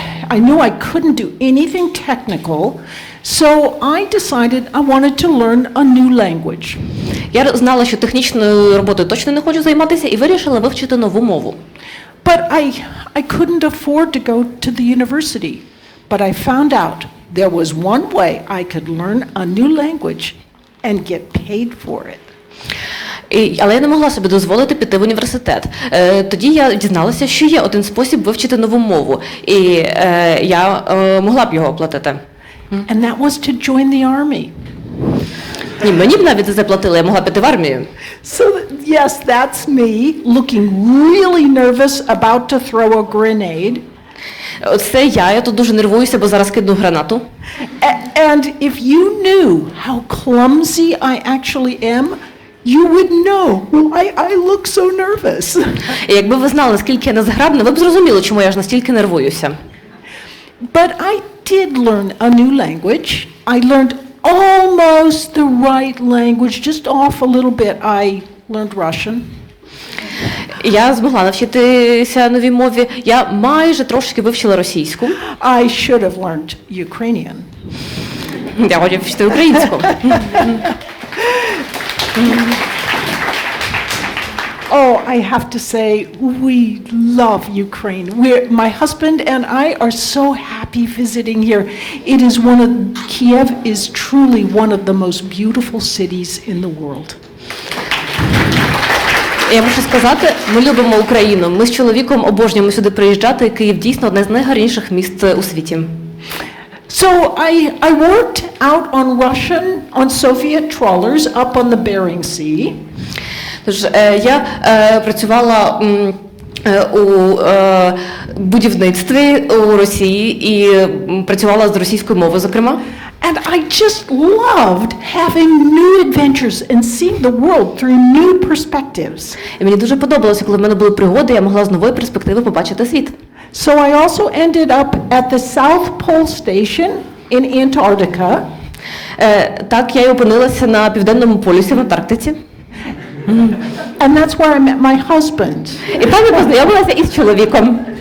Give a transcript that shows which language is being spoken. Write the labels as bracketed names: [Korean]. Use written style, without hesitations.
[English] I knew I couldn't do anything technical, so I decided I wanted to learn a new language. [Ukrainian] Я знала, що технічною роботою точно не хочу займатися, і вирішила вивчити нову мову. [English] But I couldn't afford to go to the university. But I found out there was one way I could learn a new language and get paid for it. [Ukrainian] Але я не могла собі дозволити піти в університет. Тоді я дізналася, що є один спосіб вивчити нову мову, і я могла б його оплатити. [English] And that was to join the army. [Ukrainian] Ні, мені б навіть заплатили, я могла піти в армію. [English] So yes, that's me looking really nervous about to throw a grenade. [Ukrainian] Це я тут дуже нервуюся, бо зараз кидну гранату. [English] And if you knew how clumsy I actually am, you would know why I look so nervous. [Ukrainian] І якби ви знали, наскільки я незграбна, ви б зрозуміли, чому я ж настільки нервуюся. [English] But I did learn a new language. I learned almost the right language, just off a little bit. I learned Russian. [Ukrainian] Я змогла навчитися новій мові. Я майже трошки вивчила російську. [English] I should have learned Ukrainian. [Ukrainian] Я хотів вчити українську. [English] Oh, I have to say, we love Ukraine. My husband and I are so happy visiting here. Kiev is truly one of the most beautiful cities in the world. [Ukrainian] Я мушу сказати, ми любимо Україну. Ми з чоловіком обожнюємо сюди приїжджати. Київ дійсно одне з найгарніших міст у світі. [English] So I worked out on Soviet trawlers up on the Bering Sea. [Ukrainian] Тож я працювала у будівництві у Росії і працювала з російською мовою, зокрема. [English] And I just loved having new adventures and seeing the world through new perspectives. [Ukrainian] І мені дуже подобалося, коли в мене були пригоди, я могла з нової перспективи побачити світ. [English] So I also ended up at the South Pole Station in Antarctica. [Ukrainian] Так, я й опинилася на Південному полюсі в Антарктиці. [English] And that's where I met my husband. [Ukrainian] І там я познайомилася із чоловіком.